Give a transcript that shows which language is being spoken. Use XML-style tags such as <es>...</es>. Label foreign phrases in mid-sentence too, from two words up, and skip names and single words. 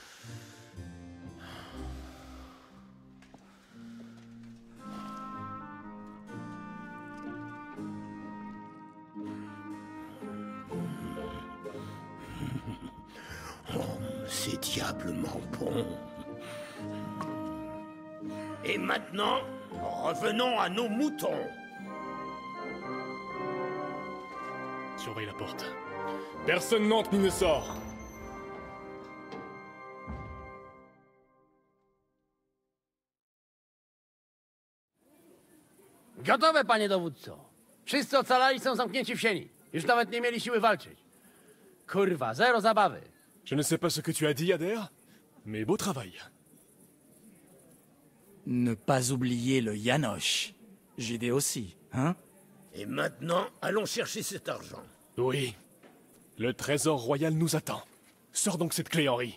<fr>C'est diablement bon. Et maintenant, revenons à nos moutons. Surveille la porte. Personne n'entre ni ne sort.</fr> <pl>Gotowe, panie dowódco. Wszyscy ocalali są zamknięci w sieni. Już nawet nie mieli siły walczyć. Kurwa, zero zabawy.</pl> <fr>Je ne sais pas ce que tu as dit, Adair, mais beau travail. Ne pas oublier le Janosch. JD aussi, hein? Et maintenant, allons chercher cet argent. Oui. Le trésor royal nous attend. Sors donc cette clé, Henri.</fr>